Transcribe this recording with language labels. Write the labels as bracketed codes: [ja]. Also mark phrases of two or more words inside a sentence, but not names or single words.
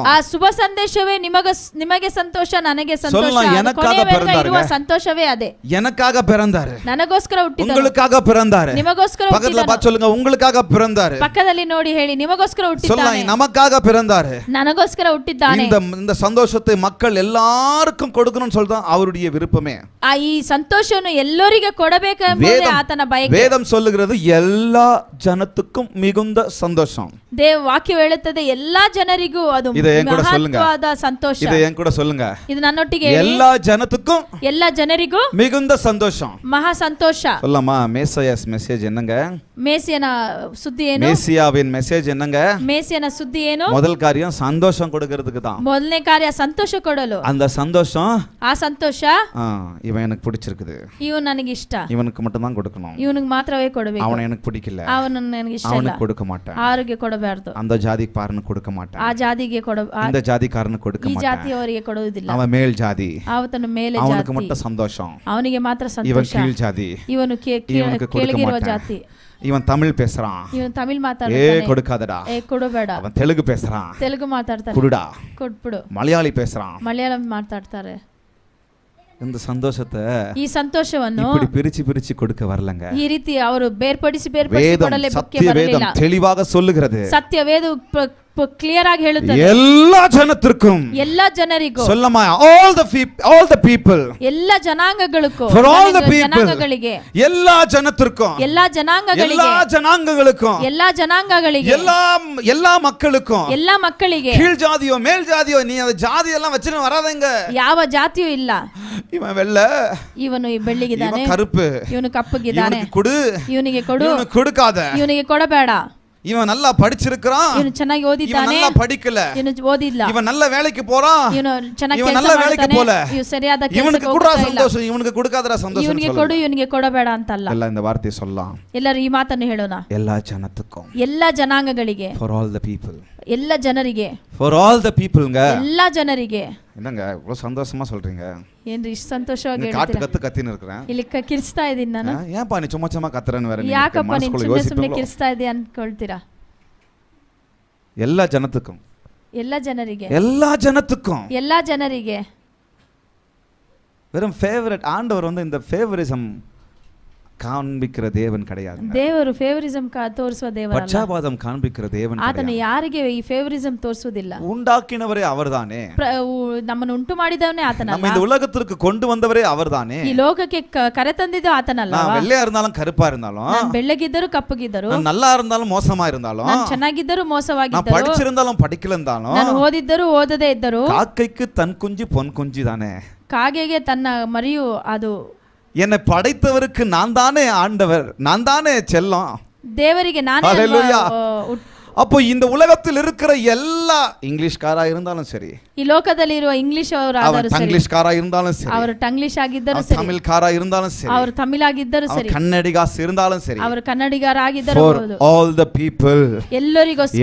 [kn] ಆ ಶುಭ ಸಂದೇಶವೇ ನಿಮಗೆ ಸಂತೋಷ, ನನಗೆ ಸಂತೋಷ. [ta] சொல்லலாம், எனக்காக [kn] ಕೊನೆಯವರೆಗೂ ಇರುವ [ta] பிறந்தாருங்க. [kn] ಸಂತೋಷವೇ ಅದೇ. [ta] எனக்காக பிறந்தாரு, [kn] ನನಗೋಸ್ಕರ ಹುಟ್ಟಿದನು, [ta] உங்களுக்காக பிறந்தாரு. [kn] ನಿಮಗೋಸ್ಕರ [ta] பக்கத்துல [kn] ಹುಟ್ಟಿದನು. [ta] பார்த்து சொல்லுங்க, உங்களுக்காக பிறந்தாரு. [kn] ಪಕ್ಕದಲ್ಲಿ ನೋಡಿ ಹೇಳಿ, ನಿಮಗೋಸ್ಕರ ಹುಟ್ಟಿದ್ದಾನೆ, [ta] சொல்லலாம், நமக்காக பிறந்தாரு. [kn] ನನಗೋಸ್ಕರ ಹುಟ್ಟಿದ್ದಾನೆ. [ta] இந்த சந்தோஷத்தை மக்கள் எல்லாருக்கும் கொடுக்கணும்னு சொல்றது அவருடைய விருப்பமே. [kn] ಈ ಸಂತೋಷವನ್ನು ಎಲ್ಲರಿಗೆ ಕೊಡಬೇಕೆಂಬುದೇ ಆತನ ಬಯಕೆ. [ta] வேதம் சொல்லுகிறது எல்லா ஜனத்துக்கும் மிகுந்த சந்தோஷம். [kn] ವಾಕ್ಯ ಹೇಳುತ್ತದೆ ಎಲ್ಲಾ ಜನರಿಗೂ ಅದು [ta] இதை என் கூட சொல்லுங்க, [kn] ಮಹತ್ವದ ಸಂತೋಷ. [ta] இதை என் கூட சொல்லுங்க, [kn] ಇದು ನನ್ನೊಟ್ಟಿಗೆ ಹೇಳಿ. [ta] எல்லா ஜனத்துக்கும் [kn] ಎಲ್ಲ ಜನರಿಗೂ [ta] மிகுந்த சந்தோஷம். [kn] ಮಹಾ ಸಂತೋಷ. [ta] சொல்லலாமா? மேசியாஸ் மெசேஜ் என்னங்க? [kn] ಮೇಸಿಯನ ಸುದ್ದಿ ಏನು? [ta] மேசியாவின் மெசேஜ் என்னங்க? [kn] ಮೇಸಿಯನ ಸುದ್ದಿ ಏನು? [ta] முதல் காரியம் சந்தோஷம் கொடுக்கிறதுக்கு தான். [kn] ಮೊದಲನೇ ಕಾರ್ಯ ಸಂತೋಷ ಕೊಡಲು. [ta] அந்த சந்தோஷம் [kn] ಆ ಸಂತೋಷ [ta] இவன் எனக்கு பிடிச்சிருக்குது, [kn] ಇವನು ನನಗೆ ಇಷ್ಟ, [ta] இவனுக்கு மட்டும் தான் கொடுக்கணும், [kn] ಇವನಿಗೆ ಮಾತ್ರವೇ ಕೊಡಬೇಕು, [ta] அவனை எனக்கு பிடிக்கல, [kn] ಅವನನ್ನು ನನಗೆ ಇಷ್ಟ ಇಲ್ಲ, [ta] அவனுக்கு கொடுக்க மாட்டேன், [kn] ಆರಿಗೆ ಕೊಡಬಾರದು, [ta] அந்த ஜாதிக்காரனுக்கு கொடுக்க மாட்டேன், [kn] ಆ ಜಾತಿಗೆ [ta] இந்த ஜாதிக்காரனுக்கு கொடுக்க [kn] ಈ [ta] மாட்டேன், [kn] ಜಾತಿಯವರಿಗೆ ಕೊಡುವುದಿಲ್ಲ, [ta] அவன் மேல் ஜாதி, [kn] ಆತನ ಮೇಲೆ [ta] அவனுக்கு [kn] ಜಾತಿ, [ta] மட்டும் சந்தோஷம், [kn] ಅವನಿಗೆ ಮಾತ್ರ [ta] இவன் [kn] ಸಂತೋಷ, [ta] கீழ் ஜாதி, [kn] ಇವನು [ta] இவனுக்கு கொடுக்க [kn] ಕೆಳಗಿರುವ [ta] மாட்டேன், [kn] ಜಾತಿ, [ta] இவன் தமிழ் பேசுறான், [kn] ಇವನು ತಮಿಳ್ [ta] ஏ [kn] ಮಾತಾಡ್ತಾನೆ, [ta] கொடுக்காதடா, [kn] ಕೊಡಬೇಡ, [ta] அவன் தெலுங்கு பேசுறான், [kn] ತೆಲುಗು ಮಾತಾಡ್ತಾನೆ, [ta] குடுடா, [kn] ಕೊಟ್ಬಿಡು, [ta] மலையாளி பேசுறான். [kn] ಮಲಯಾಳಂ ಮಾತಾಡ್ತಾರೆ. [ta] இந்த சந்தோஷத்தை [kn] ಈ ಸಂತೋಷವನ್ನು [ta] இப்படி பிரிச்சு பிரிச்சு கொடுக்க வரலங்க. [kn] ಈ ರೀತಿ ಅವರು ಬೇರ್ಪಡಿಸಿ [ta] வேதம் [kn] ಕೊಡಲೇ [ta] சத்திய வேதம் தெளிவாக சொல்லுகிறது. [kn] ಸತ್ಯ ವೇದ ಕ್ಲಿಯರ್ ಆಗಿ ಹೇಳುತ್ತದೆ, [ta] எல்லா ஜனத்திற்கும், [kn] ಎಲ್ಲ ಜನರಿಗೂ, [en] சொல்லமா all the people, [kn] ಎಲ್ಲ ಜನಾಂಗಗಳಿಗೂ, [en] for all the people, [kn] ಜನಾಂಗಗಳಿಗೆ, [ta] எல்லா ஜனத்திற்கும், [kn] ಎಲ್ಲ ಜನಾಂಗಗಳಿಗೆ, [ta] எல்லா ஜனாங்கங்களுக்கும், [kn] ಎಲ್ಲ ಜನಾಂಗಗಳಿಗೆ, [ta] எல்லா மக்களுக்கும், [kn] ಎಲ್ಲ ಮಕ್ಕಳಿಗೆ, [ta] கீழ் ஜாதியோ மேல் ஜாதியோ நீ அந்த ஜாதி எல்லாம் வச்சுன்னு வராதங்க. [kn] ಯಾವ ಜಾತಿಯೂ ಇಲ್ಲ. [ta] இவன் வெள்ளை, [kn] ಇವನು ಬೆಳ್ಳಿಗಿದ್ದಾನೆ, [ta] இவன் கருப்பு, [kn] ಇವನು ಕಪ್ಪಗಿದ್ದಾನೆ, [ta] இவனுக்கு கொடு, [kn] ಇವನಿಗೆ ಕೊಡು, [ta] இவனுக்கு கொடுக்காத, [kn] ಇವನಿಗೆ ಕೊಡಬೇಡ, [ta] இவன் நல்லா படிச்சிருக்கான், [kn] ಇವನು ಚೆನ್ನಾಗಿ [ta] இவன் [kn] ಓದಿದ್ದಾನೆ, [ta] நல்லா படிக்கல, [kn] ಇವನು ಓದಿಲ್ಲ, [ta] இவன் நல்ல வேலைக்கு போறான், [kn] ಇವನು ಚೆನ್ನಾಗಿ [ta] இவன் [kn] ಕೆಲಸ [ta] நல்ல வேலைக்கு [kn] ಮಾಡ್ತಾನೆ, [ta] போல, [kn] ಇವು ಸರಿಯಾದ [ta] இவனுக்கு [kn] ಕೆಲಸಕ್ಕೆ [ta] கொடுறா [kn] ಹೋಗ್ತಾ ಇಲ್ಲ, [ta] சந்தோஷம், இவனுக்கு கொடுக்காதடா சந்தோஷம் [kn] ಇವನಿಗೆ ಕೊಡು, [ta] சொல்லலாம். [kn] ಇವನಿಗೆ ಕೊಡಬೇಡ ಅಂತಲ್ಲ. [ta] எல்லாம் இந்த வார்த்தையை சொல்லலாம். [kn] ಎಲ್ಲರೂ ಈ ಮಾತನ್ನು ಹೇಳೋಣ. [ta] எல்லா ஜனத்துக்கும், [kn] ಎಲ್ಲ ಜನಾಂಗಗಳಿಗೆ, [en] for all the people, [kn] ಎಲ್ಲ ಜನರಿಗೆ, [en] for all the peopleங்க. [kn] ಎಲ್ಲ ಜನರಿಗೆ. [ta] என்னங்க இவ்வளவு சந்தோஷமா சொல்றீங்க? [kn] ಏನ್ರಿ ಇಷ್ಟು ಸಂತೋಷವಾಗಿ [ta] நீ காட்டு [kn] ಹೇಳ್ತೀರಾ? [ta] கத்தின்னு இருக்கிறேன். [kn] ಇಲ್ಲಿ ಕಿರ್ಸ್ತಾ ಇದೀನಿ ನಾನು. [ta] ஏன்பா நீ சும்மா சும்மா கத்துறன்னு வேற [kn] ಯಾಕಪ್ಪ ನೀನು [ta] மனசுக்குள்ள [kn] ಸುಮ್ಮನೆ ಸುಮ್ಮನೆ [ta] யோசிப்பீங்களோ? [kn] ಕಿರ್ಸ್ತಾ ಇದೀಯ ಅನ್ಕೊಳ್ತೀರಾ? [ta] எல்லா ஜனத்துக்கும், [kn] ಎಲ್ಲ ಜನರಿಗೆ, [ta] எல்லா ஜனத்துக்கும். [kn] ಎಲ್ಲ ಜನರಿಗೆ. [ta] வெறும் ஃபேவரட் ஆண்டவர் இந்த ஃபேவரிசம் காண்பிக்கிற தேவன் கிடையாது. [kn] ದೇವರು ಫೇವರಿಸಂ ತೋರಿಸುವ ದೇವರಲ್ಲ. [ta] பக்ஷபாதம் காண்பிக்கிற தேவன் [kn] ಆತನು [ta] கிடையாது. [kn] ಯಾರಿಗೆ ಈ ಫೇವರಿಸಂ ತೋರಿಸುವುದಿಲ್ಲ. [ta] உண்டாக்கினவரே அவர்தானே, [kn] ನಮ್ಮನ್ನು ಉಂಟು ಮಾಡಿದವನೇ [ta] நம்ம [kn] ಆತನಲ್ಲ, [ta] இந்த உலகத்திற்கு கொண்டு வந்தவரே அவர்தானே. [kn] ಈ ಲೋಕಕ್ಕೆ ಕರೆತಂದಿದ್ದು ಆತನಲ್ಲ. [ta] நான் வெள்ளையா இருந்தாலும் கருப்பா இருந்தாலும், [kn] ನಾನು ಬೆಳ್ಳಗಿದ್ದರೂ ಕಪ್ಪಗಿದ್ದರೂ, [ta] நான் நல்லா இருந்தாலும் மோசமா இருந்தாலும், [kn] ನಾನು ಚೆನ್ನಾಗಿದ್ದರೂ [ta] நான் [kn] ಮೋಸವಾಗಿದ್ದರೂ, [ta] படிச்சிருந்தாலும் படிக்கல இருந்தாலும், [kn] ನಾನು ಓದಿದ್ದರೂ ಓದದೇ ಇದ್ದರೂ, [ta] காக்கைக்கு தன் குஞ்சு பொன் குஞ்சு தானே, [kn] ಕಾಗೆಗೆ ತನ್ನ ಮರಿಯು ಅದು. [ta] என்னை படைத்தவருக்கு நான் தானே ஆண்டவர், நான் தானே செல்லம். [kn] ದೇವರಿಗೆ ನಾನೇ [ta] ஹல்லேலூயா. [kn] ಅಲ್ವಾ [ta] அப்போ இந்த உலகத்தில் இருக்கிற எல்லா இங்கிலீஷ்காரா இருந்தாலும் சரி, [kn] ಈ ಲೋಕದಲ್ಲಿ ಇರುವ ಇಂಗ್ಲಿಷ್ ಅವರಾದರೂ [ta] அவன் [kn] ಸರಿ, [ta] தங்கிலீஷ்காரா இருந்தாலும் சரி, [kn] ಅವರು ಟಂಗ್ಲಿಷ್ ಆಗಿದ್ದರೂ [ta] அவன் [kn] ಸರಿ, [ta] தமிழ்காரா இருந்தாலும் சரி, [kn] ಅವರು ತಮಿಳ್ ಆಗಿದ್ದರೂ [ta] அவன் [kn] ಸರಿ, [ta] கன்னடிகாஸ் இருந்தாலும் சரி, [kn] ಅವರು ಕನ್ನಡಿಗರಾಗಿದ್ದರೂ [en] for [kn] ಹೌದು, [en] all the people, [kn] ಎಲ್ಲರಿಗೋಸ್ಕರ,